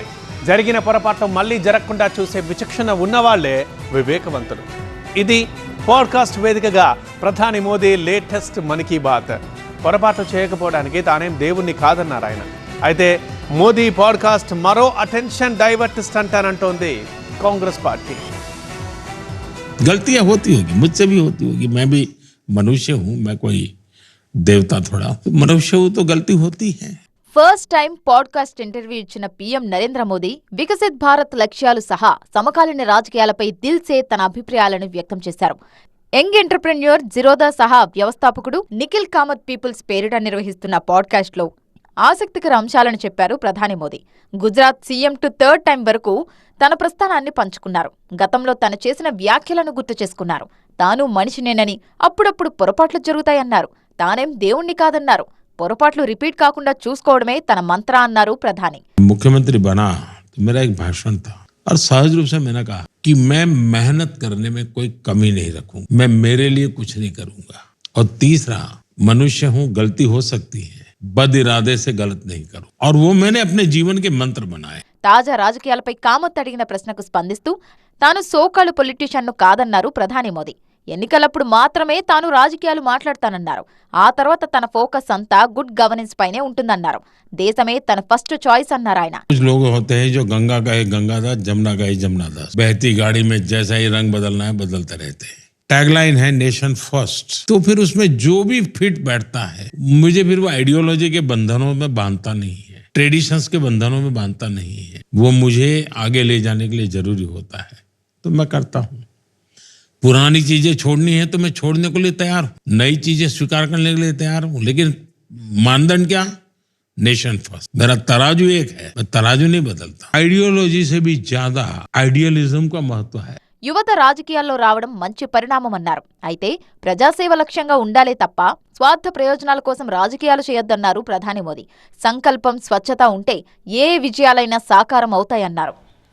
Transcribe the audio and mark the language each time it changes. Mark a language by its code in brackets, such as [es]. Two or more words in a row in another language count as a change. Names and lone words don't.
[te] జరిగిన పొరపాట్లు మళ్ళీ జరగకుండా చూసే విచక్షణ ఉన్నవాళ్లే వివేకవంతులు. ఇది పాడ్కాస్ట్ వేదికగా ప్రధాని మోదీ లేటెస్ట్ మన్ కీ బాత్. పొరపాట్లు చేయకపోవడానికి తానేం దేవుణ్ణి కాదన్నారు ఆయన. అయితే మోదీ పాడ్కాస్ట్ మరో [en] attention divert stunt [te] అంటోంది కాంగ్రెస్ పార్టీ. [hi] गलतियां होती होगी, मुझसे भी होती होगी. मैं भी मनुष्य हूं, मैं कोई देवता थोड़ा. मनुष्य हूं तो गलती होती है. [en] first time podcast interview [te] ఇచ్చిన పీఎం నరేంద్ర మోదీ వికసిత్ భారత్ లక్ష్యాలు సహా సమకాలీన రాజకీయాలపై దిల్సే తన అభిప్రాయాలను వ్యక్తం చేశారు. [en] young entrepreneur [te] జిరోదా సహా వ్యవస్థాపకుడు నిఖిల్ కామత్ పీపుల్స్ పేరిట నిర్వహిస్తున్న పాడ్కాస్ట్లో ఆసక్తికర అంశాలను చెప్పారు ప్రధాని మోదీ. గుజరాత్ [en] CM to third time [te] వరకు తన ప్రస్థానాన్ని పంచుకున్నారు. గతంలో తను చేసిన వ్యాఖ్యలను గుర్తు చేసుకున్నారు. తాను మనిషినేనని, అప్పుడప్పుడు పొరపాట్లు జరుగుతాయన్నారు. తానేం దేవుణ్ణి కాదన్నారు. పొరపాట్లు రిపీట్ కాకుండా చూసుకోవడమే తన మంత్ర అన్నారు ప్రధాని. [hi] मुख्यमंत्री बना तो मेरा एक भाषण था और सहज रूप से मैंने कहा कि मैं मेहनत करने में कोई कमी नहीं रखूंगा, मैं मेरे लिए कुछ नहीं करूंगा. और तीसरा, मनुष्य हूं, गलती हो सकती है, बद इरादे से गलत नहीं करूं. और वो मैंने अपने जीवन के मंत्र बनाए. [te] తాజా రాజకీయాలపై కామత్ అడిగిన ప్రశ్నకు స్పందిస్తూ తాను సోకాళ్ళు పొలిటీషియన్ను కాదన్నారు ప్రధాని మోదీ. ఎన్నికలప్పుడు మాత్రమే తాను రాజకీయాలు మాట్లాడతానన్నారు. ఆ తర్వాత తన ఫోకస్ అంతా [en] good governance [te] పైనే ఉంటుందన్నారు. దేశమే తన [en] first choice [te] అన్నారు ఆయన. [hi] कुछ लोग होते हैं जो गंगा का है गंगादास, जमुना का है जमुनादास, बहती गाड़ी में जैसा ही रंग बदलना है बदलते रहते हैं. टैगलाइन है [en] nation first, [hi] तो फिर उसमें जो भी फिट बैठता है, मुझे फिर वो आइडियोलॉजी के बंधनों में बांधता नहीं है, ट्रेडिशंस के बंधनों में बांधता नहीं है. वो मुझे आगे ले जाने के लिए जरूरी होता है, तो मैं करता हूँ. पुरानी चीजें छोड़नी है तो मैं छोड़ने को लिए तैयार हूँ, नई चीजें स्वीकार करने के लिए तैयार हूँ. लेकिन मानदंड क्या? [en] nation first. [hi] मेरा तराजू एक है, मैं तराजू नहीं बदलता. आइडियोलॉजी से भी ज्यादा आइडियलिज्म का महत्व है. [te] యువత రాజకీయాల్లో రావడం మంచి పరిణామమన్నారు. అయితే ప్రజాసేవ లక్ష్యంగా ఉండాలే తప్ప స్వార్థ ప్రయోజనాల కోసం రాజకీయాలు చేయొద్దన్నారు ప్రధాని మోదీ. సంకల్పం, స్వచ్ఛత ఉంటే ఏ విజయాలైనా సాకారం అవుతాయన్నారు.